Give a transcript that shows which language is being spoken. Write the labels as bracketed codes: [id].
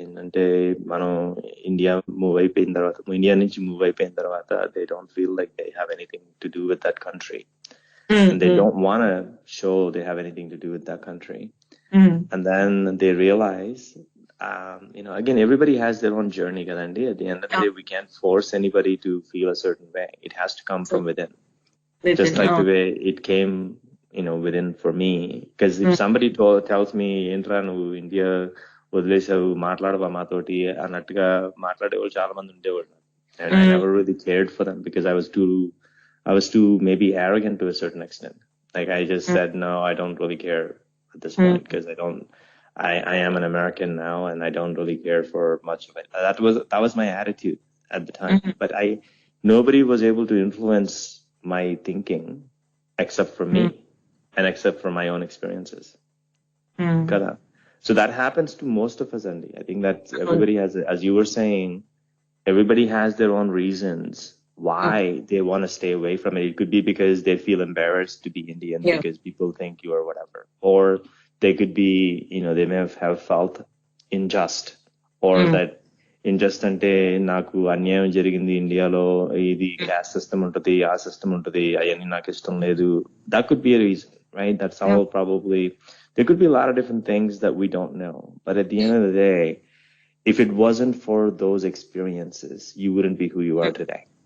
[te] Ante mano India నుంచి move అయిపోయిన తర్వాత [en] they don't feel like they have anything to do with that country, and they don't want to show they have anything to do with that country. And then they realize again everybody has their own journey kadandi. At the end of the day, we can't force anybody to feel a certain way. It has to come from within. Just like the way it came, within for me. Because if somebody tells me, [te] "Intra nu India వదిలేసావు మాట్లాడవా మాతోటి" అన్నట్టుగా మాట్లాడే వాళ్ళు చాలా మంది ఉండేవాళ్ళు. [en] And I never really cared for them because I was too maybe arrogant to a certain extent. Like I just said, no, I don't really care at this point because I am an American now and I don't really care for much of it. That was my attitude at the time. But nobody was able to influence my thinking except for me and except for my own experiences. So that happens to most of us, Andy. I think that everybody has, as you were saying, everybody has their own reasons why they want to stay away from it. It could be because they feel embarrassed to be Indian because people think you are whatever. Or they could be, they may have felt unjust or that [te] ఇంజస్ట్ అంటే నాకు అన్యాయం జరిగింది ఇండియాలో, ఇది caste system ఉంటుంది, ఆ system ఉంటుంది, అవన్నీ నాకు ఇష్టం లేదు. [en] That could be a reason, right? That's all probably. There could be a lot of different things that we don't know. But at the end of the day, if it wasn't for those experiences, you wouldn't be who you are today.